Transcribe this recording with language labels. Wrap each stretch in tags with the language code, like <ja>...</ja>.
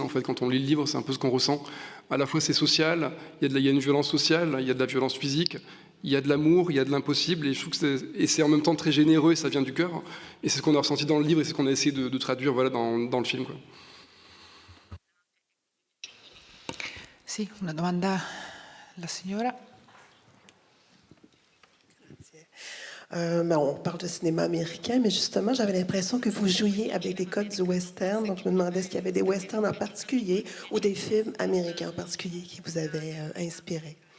<fr>En fait, quand on lit le livre, c'est un peu ce qu'on ressent. À la fois, c'est social, il y a une violence sociale, il y a de la violence physique, il y a de l'amour, il y a de l'impossible, et je trouve que c'est en même temps très généreux et ça vient du cœur. Et c'est ce qu'on a ressenti dans le livre et c'est ce qu'on a essayé de traduire, voilà, dans le film, quoi.</fr> <it>Sì, una domanda alla signora.</it> <fr>On parle de cinéma américain, mais justement, j'avais l'impression que vous jouiez avec des codes du western. Donc, je me demandais s'il y avait des westerns en particulier ou des films américains en particulier qui vous avaient inspiré.</fr>